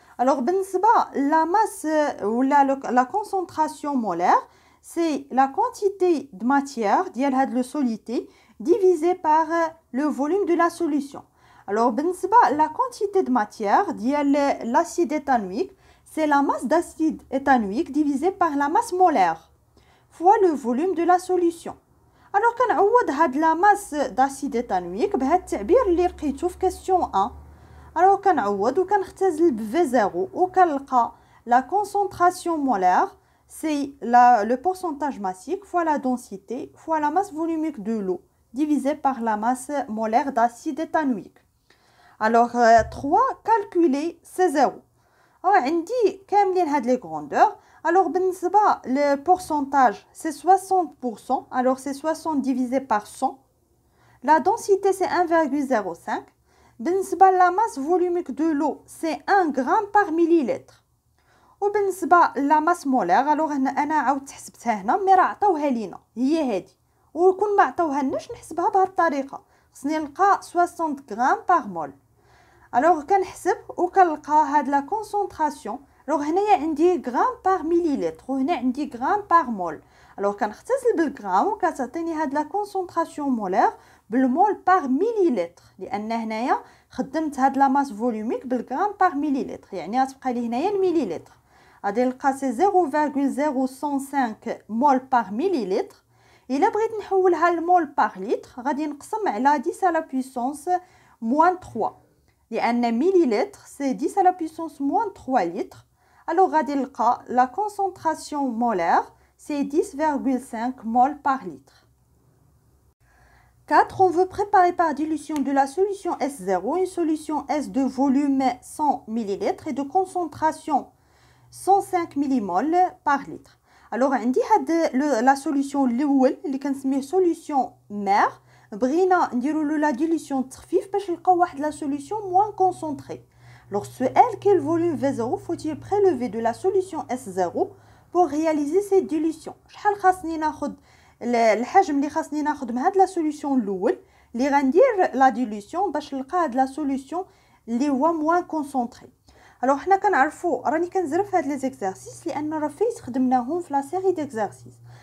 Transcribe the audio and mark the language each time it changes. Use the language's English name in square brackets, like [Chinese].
[French] Alors بالنسبة la masse ou la concentration molaire c'est la quantité de matière [Arabic] ديال هاد [French] le solité divisé par le volume de la solution. Alors بالنسبة la quantité de matière [Arabic] ديال [French] l'acide éthanoïque c'est la masse d'acide éthanoïque divisé par la masse molaire fois le volume de la solution. Alors [Arabic] كنعوض هاد [French] la masse d'acide éthanoïque [Arabic] بهاد التعبير اللي لقيتو في [French] question 1. Alors [Arabic] كنعوض وكنختزل ب [French] V0 [Arabic] وكنلقى [French] la concentration molaire c'est le pourcentage massique fois la densité fois la masse volumique de l'eau divisé par la masse molaire d'acide éthanoïque. Alors 3 calculer C0. [Arabic] عندي كاملين هاد [French] les grandeurs. Alors بالنسبة le pourcentage c'est 60%. Alors c'est 60 divisé par 100. La densité c'est 1,05. [Arabic] بالنسبة [French] la masse volumique de l'eau c'est 1 gramme par millilitre. [Arabic] وبالنسبة [French] la masse molaire alors [Arabic] انا عاودت حسبتها هنا مي راه عطاوها لينا هي هذه، وكون ما عطاوهالناش نحسبها بهذه الطريقة، خصني نلقى 60 غرام par mol. alors كنحسب وكنلقى هاد [French] la concentration. [Arabic] alors هنايا عندي غرام par millilitre وهنا عندي غرام par mol. alors كنختزل بالغرام وكتعطيني هاد [French] la concentration molaire [Arabic] بالمول par millilitre، لان هنايا خدمت هاد [French] la masse volumique [Arabic] بالغرام par millilitre، يعني غتبقى لي هنايا المليلتر غادي نلقى سي 0,005 مول par millilitre. الا بغيت نحولها لمول par litre غادي نقسم على [French] 10 à la puissance moins 3، [Arabic] لان millilitre [French] c'est 10 à la puissance moins 3 litres. alors غادي نلقى la concentration molaire c'est 10,5 mol par litre. 4. On veut préparer par dilution de la solution S0 une solution S de volume 100 ml et de concentration 105 mmol par litre. [Arabic] Alors عندي هاد la solution الاول اللي كنسميه solution mère، بغينا نديروا له la dilution تخفيف باش نلقاو واحد [French] la solution moins concentrée. Alors, quel volume V0 faut-il prélever de la solution S0 pour réaliser cette dilution? [Arabic] شحال خاصني ناخذ الحجم اللي خاصني ناخذ من هاد لا سوليوشن الاول اللي غندير لا ديليسيون باش نلقى هاد لا سوليوشن اللي هو موان كونسونطري. الوغ حنا كنعرفوا راني كنزرف هاد لي زيكزارسيس لان راه فايت خدمناهم في لا سيري ديكزارسيس.